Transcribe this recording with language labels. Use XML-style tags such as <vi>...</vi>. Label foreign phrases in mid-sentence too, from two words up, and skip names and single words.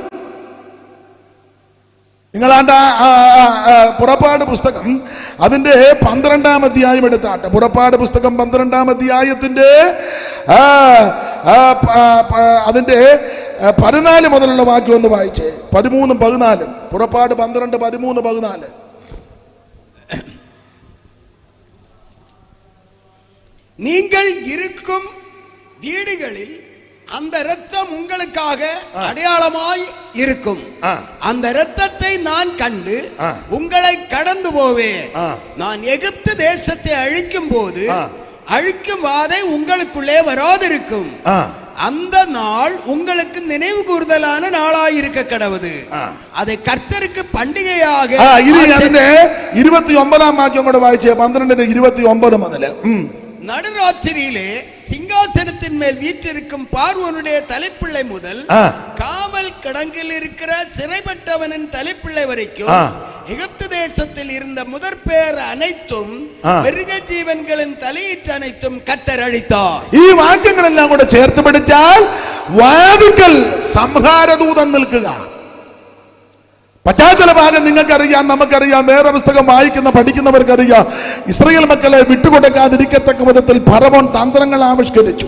<ml>നിങ്ങളാണ്ട പുറപ്പാട് പുസ്തകം അതിന്റെ 12-ാം അധ്യായം എടുത്താട്ടെ. പുറപ്പാട് പുസ്തകം 12-ാം അധ്യായത്തിന്റെ അതിന്റെ 14 മുതലുള്ള വാക്യം ഒന്ന് വായിച്ചേ. 13, 14. പുറപ്പാട് 12, 13, 14.</ml> <ta>நீங்கள் இருக்கும் வீடுகளில் அந்த இரத்தம் உங்களுக்காக அடையாளமாய் இருக்கும். அந்த இரத்தத்தை நான் கண்டு உங்களை கடந்து போவேன். நான் எகிப்து தேசத்தை அழிக்கும் போது அழிக்கும் வாதை உங்களுக்குள்ளே வராதிருக்கும். அந்த நாள் உங்களுக்கு நினைவு கூறுதலான நாளாயிருக்க கடவுது. அதை கர்த்தருக்கு பண்டிகையாக.</ta> <ml>29-ാം വാക്യം കൂടെ വായിച്ചേ. 12:29 മുതൽ.</ml> <ta>நடுராத்திரியிலே சிங்காசனத்தின் மேல் வீற்றிருக்கும் பார்வோனுடைய தலைப்பிள்ளை முதல் காவல் கிடங்கில் இருக்கிற சிறைப்பட்டவனின் தலைப்பிள்ளை வரைக்கும் எகிப்து தேசத்தில் இருந்த முதற்பேர் அனைத்தும் மிருக ஜீவன்களின் தலையீற்று அனைத்தும் கர்த்தர் அழித்தார்.</ta> <ml>ഈ വാക്യങ്ങളെല്ലാം കൂടെ ചേർത്ത് പഠിച്ചാൽ വാതുക്കൽ സംഹാരദൂതൻ നിൽക്കുക. പശ്ചാത്തല ഭാഗം നിങ്ങൾക്കറിയാം, നമുക്കറിയാം. വേറെ പുസ്തകം വായിക്കുന്ന പഠിക്കുന്നവർക്കറിയാം. ഇസ്രായേൽ മക്കളെ വിട്ടുകൊടുക്കാതിരിക്കത്തക്ക വിധത്തിൽ ഫറവോൻ തന്ത്രങ്ങൾ ആവിഷ്കരിച്ചു.</ml>